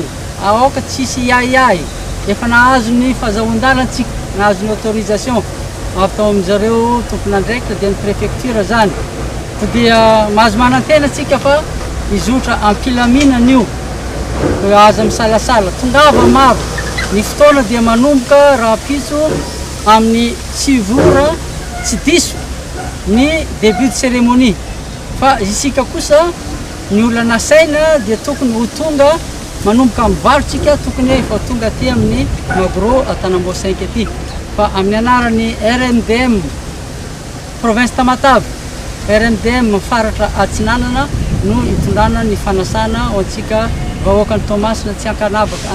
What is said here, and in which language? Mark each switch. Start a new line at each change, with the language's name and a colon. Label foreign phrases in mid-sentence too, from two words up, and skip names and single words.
Malagasy: Aoka tsisy iaiai efa nahazo ny fahazahoan-dalantsika, nahazo ny autorisation atao amin'izareo tompon'andraikitra dia ny préfecture zany. Dia mahazo manantena tsika fa izotra ampilaminana io aza misalasala tongava maro. Ny fotoana dia manomboka Rampitso amin'ny 6 ora tsy diso ny
French: début de cérémonie.
Malagasy: Fa isika kosa ny olona nasaina dia tokony ho tonga manomboka amin'ny varotsika tokony efa tonga aty amin'ny Magro Atanambo 5 aty. Fa amin'ny anaran'ny RMDM province Tamatave, RMDM faratra Atsinanana no itondrana ny fanasana ho antsika vahoaka ny Tomasina tsy ankanavaka.